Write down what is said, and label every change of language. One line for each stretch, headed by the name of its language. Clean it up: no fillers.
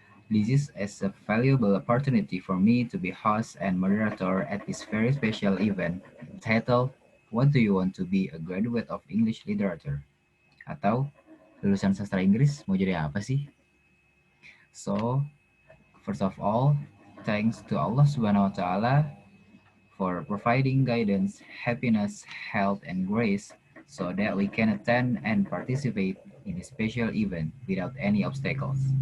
English: This is a valuable opportunity for me to be host and moderator at this very special event entitled What Do You Want to Be a Graduate of English Literature?
Indonesian: Atau lulusan sastra Inggris mau jadi apa sih?
English: So, first of all, thanks to Allah Subhanahu wa Ta'ala for providing guidance, happiness, health, and grace so that we can attend and participate in a special event without any obstacles.